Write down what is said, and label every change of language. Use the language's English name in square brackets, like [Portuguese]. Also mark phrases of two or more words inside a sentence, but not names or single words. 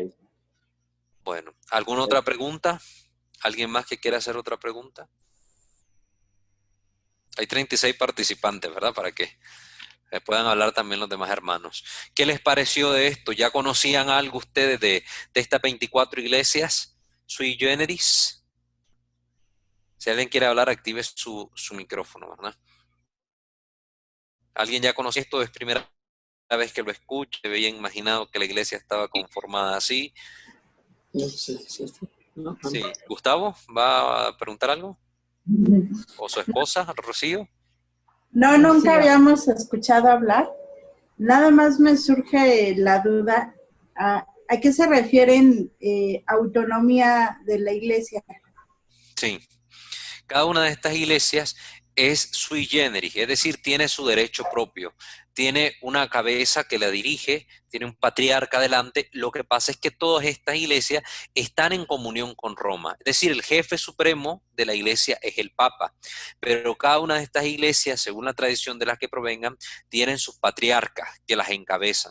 [Spanish] Bueno, ¿alguna otra pregunta? ¿Alguien más que quiera hacer otra pregunta? Hay 36 participantes, ¿verdad? Para que puedan hablar también los demás hermanos. ¿Qué les pareció de esto? ¿Ya conocían algo ustedes de estas 24 iglesias [Latin] sui generis? [Spanish] Si alguien quiere hablar, active su micrófono, ¿verdad? ¿Alguien ya conocía esto? ¿Es primera vez que lo escucha? ¿Se veía imaginado que la iglesia estaba conformada así? Sí. ¿Gustavo va a preguntar algo? ¿O su esposa, Rocío? No, nunca habíamos escuchado hablar. Nada más me surge la duda, ¿a qué se refieren autonomía de la iglesia? Sí. Cada una de estas iglesias es [Latin] sui generis, [Spanish] es decir, tiene su derecho propio, tiene una cabeza que la dirige, tiene un patriarca adelante. Lo que pasa es que todas estas iglesias están en comunión con Roma, es decir, el jefe supremo de la iglesia es el Papa, pero cada una de estas iglesias, según la tradición de las que provengan, tienen sus patriarcas que las encabezan.